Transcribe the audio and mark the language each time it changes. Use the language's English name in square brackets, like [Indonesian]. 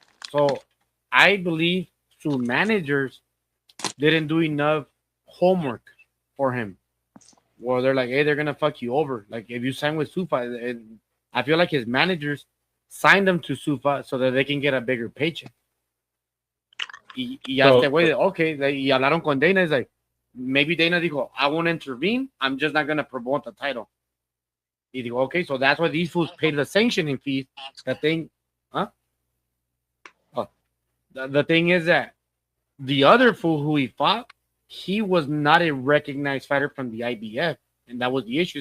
[English] So I believe through managers didn't do enough homework for him. Where they're like, hey, they're gonna fuck you over. Like if you sign with Sufa, and I feel like his managers signed them to Sufa so that they can get a bigger paycheck. [Spanish] Y hasta güey, okay, y hablaron con Dana. [English] It's like maybe Dana [Spanish] dijo, [English] I won't intervene. I'm just not gonna promote the title. [Spanish] Y digo, [English] okay, so that's why these fools paid the sanctioning fees. The thing, huh? Oh, the thing is that the other fool who he fought, he was not a recognized fighter from the IBF, and that was the issue.